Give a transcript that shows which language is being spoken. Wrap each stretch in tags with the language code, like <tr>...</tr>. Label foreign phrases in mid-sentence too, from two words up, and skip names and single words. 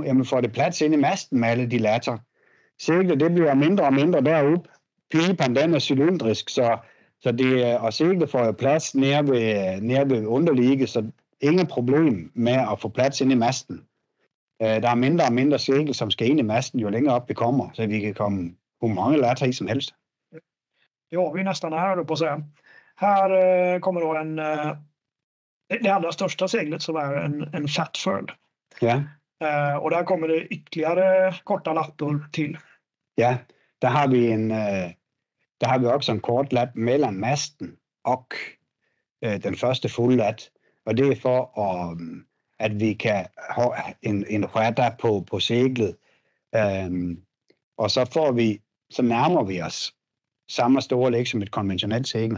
<da>Jamen får det plads ind i masten med alle de latter? Seglet, det bliver mindre og mindre derude. Pipen, den er cylindrisk, så og seglet får jo plads nede ved underligge, så ingen problem med at få plads ind i masten. Der er mindre og mindre segel, som skal ind i masten, jo længere op vi kommer, så vi kan komme hvor mange latter i som helst.</da> <sv>Ja, vi är nästan här då på att säga. Här kommer då det allra största seglet som är en fat furl. Ja. Och där kommer det ytterligare korta lattor till.</sv> <da>Ja, der har vi også en kort lat mellem masten og den første fulde lat. Og det er for, at vi kan have en rette på seglet. Og så nærmer vi os samme store læg som et konventionelt segel.</da>